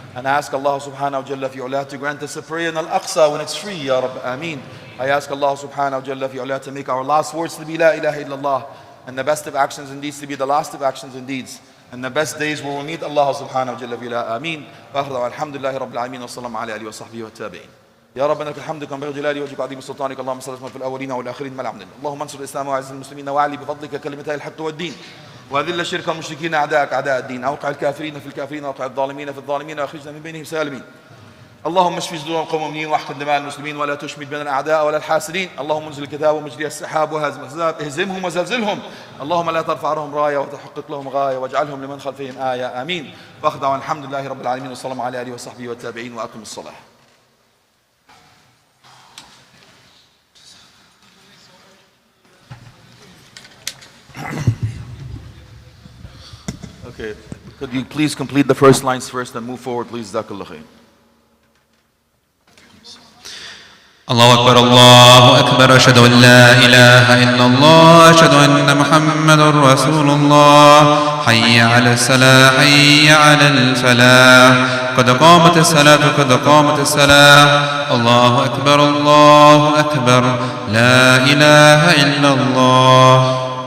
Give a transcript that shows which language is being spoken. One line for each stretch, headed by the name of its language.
English: And I ask Allah subhanahu wa ta'ala to grant us a prayer in Al-Aqsa when it's free, Ya Rabbi Ameen. I ask Allah subhanahu wa ta'ala to make our last words to be La ilaha illallah, and the best of actions and deeds to be the last of actions and deeds, and the best days where we'll meet Allah subhanahu wa ta'ala.
Arabic: Ameen. Wa akhir alhamdulillahi rabbil alameen wa sallallahu ala alihi wa sahbihi wa tabi'in. يا ربنا لك الحمد كما ينبغي لجلال وجهك وعظيم سلطانك اللهم صل وسلم في الاولين والاخرين ما العمدين اللهم انصر الاسلام واعز المسلمين واعلي بفضلك كلمتي الحق والدين واذل الشرك والمشركين اعداءك اعداء الدين اوقع الكافرين في الكافرين واوقع الظالمين في الظالمين واخرجنا من بينهم سالمين اللهم اشف صدور القوم المؤمنين واحقن دماء المسلمين ولا تشمت بين الاعداء ولا الحاسدين اللهم انزل الكتاب ومجري السحاب وهازم الاحزاب اهزمهم وزلزلهم اللهم لا ترفع لهم رايه وتحقق لهم غايه واجعلهم لمن خلفهم ايه امين واخضع الحمد لله رب العالمين وصلى الله على اله وصحبه والتابعين واقم الصلاه.
English: Okay, could you please complete the first lines first and move forward, please?
Arabic: Jazakallah khair. الله أكبر الله أكبر أشهد أن لا إله إلا الله أشهد أن محمد رسول الله حي على الصلاة حي على الفلاح قد قامت الصلاة قد قامت الصلاة الله أكبر لا إله إلا الله.